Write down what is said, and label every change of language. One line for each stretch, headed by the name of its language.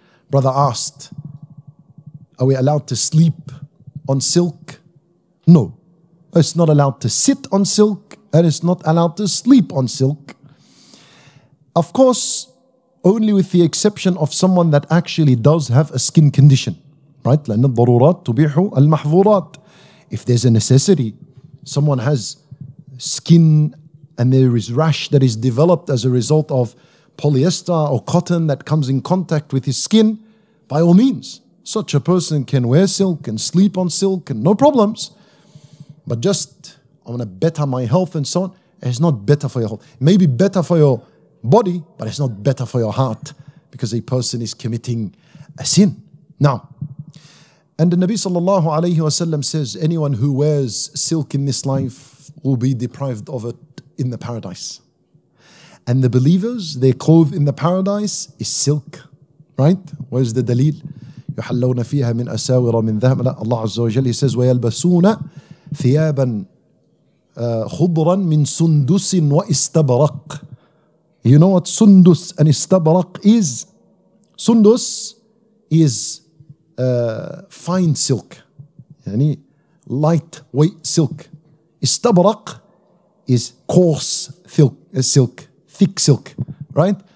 English: Brother asked, are we allowed to sleep on silk? No. It's not allowed to sit on silk, and it's not allowed to sleep on silk. Of course, only with the exception of someone that actually does have a skin condition. Right?
Arabic: لأن الضرورات تبيح المحظورات.
English: If there's a necessity, someone has skin and there is rash that is developed as a result of polyester or cotton that comes in contact with his skin, by all means, such a person can wear silk and sleep on silk and no problems. But just, I want to better my health and so on, it's not better for your health. It may be better for your body, but it's not better for your heart because a person is committing a sin. Now, and the Nabi sallallahu alayhi wasallam says, anyone who wears silk in this life will be deprived of it in the paradise. And the believers, their clothes in the paradise is silk. Right? Where's the dalil?
Arabic: يحلون فيها من أساور من ذهب.
English: Allah Azza wa Jalla says,
Arabic: ويلبسون ثيابا خضرا من سندس وإستبرق.
English: You know what sundus and istabraq is? Sundus is fine silk, يعني lightweight silk. Istabraq is coarse silk, thick silk, right?